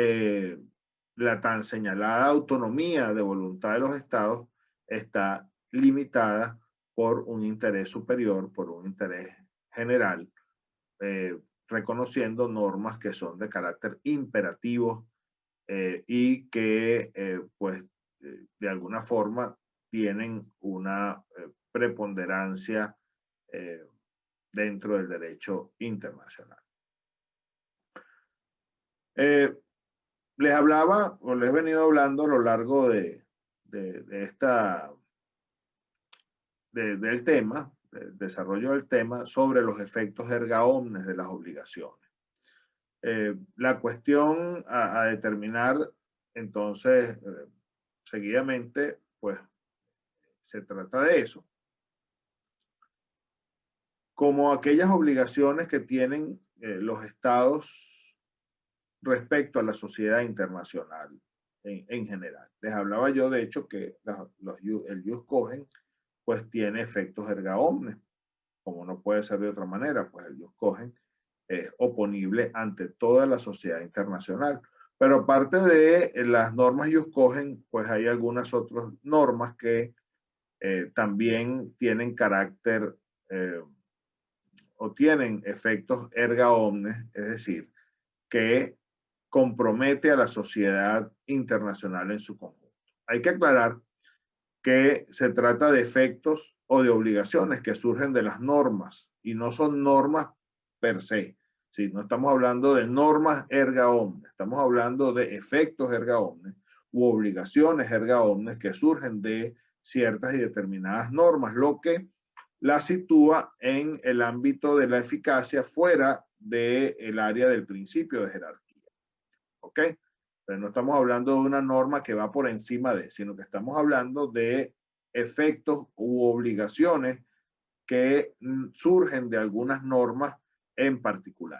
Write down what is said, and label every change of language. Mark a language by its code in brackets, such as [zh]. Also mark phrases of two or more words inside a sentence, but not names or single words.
[es] la tan señalada autonomía de voluntad de los estados está limitada por un interés superior, por un interés general, reconociendo normas que son de carácter imperativo y que pues de alguna forma tienen una preponderancia dentro del derecho internacional. Les hablaba o les he venido hablando a lo largo del tema, del desarrollo del tema, sobre los efectos [la] erga omnes [es] de las obligaciones. La cuestión a determinar entonces seguidamente, pues se trata de eso. Como aquellas obligaciones que tienen los estados respecto a la sociedad internacional en general. Les hablaba yo, de hecho, que el [la] ius cogen [es] pues tiene efectos [la] erga omnes, [es] como no puede ser de otra manera, pues el [la] ius cogen [es] es oponible ante toda la sociedad internacional. Pero aparte de las normas [la] ius cogen, [es] pues hay algunas otras normas que también tienen carácter o tienen efectos [la] erga omnes, [es] es decir, que compromete a la sociedad internacional en su conjunto. Hay que aclarar que se trata de efectos o de obligaciones que surgen de las normas y no son normas [la] per se. [es] Sí, no estamos hablando de normas [la] erga omnes, [es] estamos hablando de efectos [la] erga omnes [es] u obligaciones [la] erga omnes [es] que surgen de ciertas y determinadas normas, lo que la sitúa en el ámbito de la eficacia fuera del área del principio de jerarquía. ¿Ok? Pero no estamos hablando de una norma que va por encima de, sino que estamos hablando de efectos u obligaciones que surgen de algunas normas en particular.